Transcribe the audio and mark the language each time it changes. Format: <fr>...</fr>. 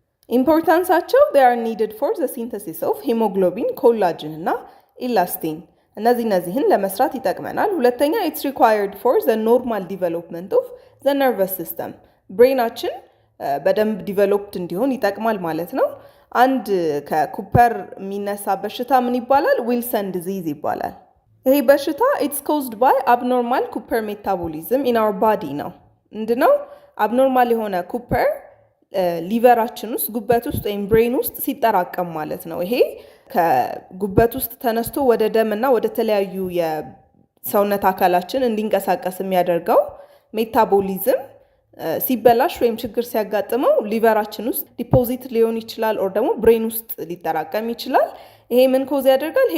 <am>ኢምፖርታንሳቸው</am> <en>they are needed for the synthesis of hemoglobin, collagen</en> <am>እና ኢላስቲን እነዚህን ለመስራት ይጠቅመናል። ሁለተኛ</am> <en>it's required for the normal development of the nervous system</en> <am>ብሬናችን በደንብ ዲቨሎፕድ እንዲሆን ይጠቅማል ማለት ነው። አንድ ከኩፐር የሚነሳ በሽታ ምን ይባላል? ዊልሰን ዲዚዝ ይባላል። ይሄ በሽታ</am> <en>it's caused by abnormal copper metabolism in our body</en> <am>ነው። ምንድነው? አብኖርማል የሆነ ኩፐር ሊቨራችን ውስጥ ጉበት ውስጥ ወይም ብሬን ውስጥ ሲጠራቀም ማለት ነው። ይሄ ከጉበት ውስጥ ተነስቶ ወደ ደም እና ወደ ተለያዩ የሰውነት አካላችን እንዲንቀሳቀስ የሚያደርገው ሜታቦሊዝም ሲበላሽ ወይም ችግር ሲያጋጥመው ሊቨራችን ውስጥ ዲፖዚት ሊሆን ይችላል ኦር ደግሞ ብሬን ውስጥ ሊጠራቀም ይችላል። ይሄ ምን ኮዝ ያደርጋል?</am>